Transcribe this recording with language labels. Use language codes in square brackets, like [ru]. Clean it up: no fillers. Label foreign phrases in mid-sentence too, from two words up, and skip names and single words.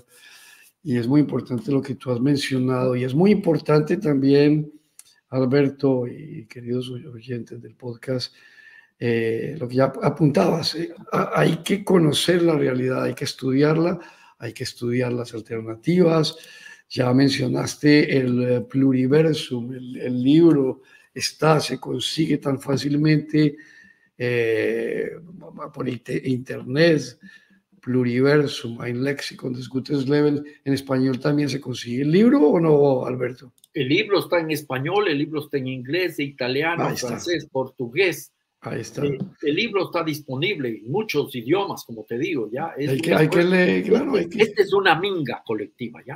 [es] Y es muy importante lo que tú has mencionado, y es muy importante también, Alberto y queridos oyentes del podcast, lo que ya apuntabas, hay que conocer la realidad, hay que estudiarla, hay que estudiar las alternativas. Ya mencionaste el Pluriversum, el libro se consigue tan fácilmente por internet. [de] Pluriversum, ein Lexikon des Gutes Lebens. [es] ¿En español también se consigue el libro o no, Alberto? El libro está en español, el libro está en inglés, italiano, francés, portugués. Ahí está. El libro está disponible en muchos idiomas, como te digo, ¿ya? Hay que leer, claro. Este es una minga colectiva, ¿ya?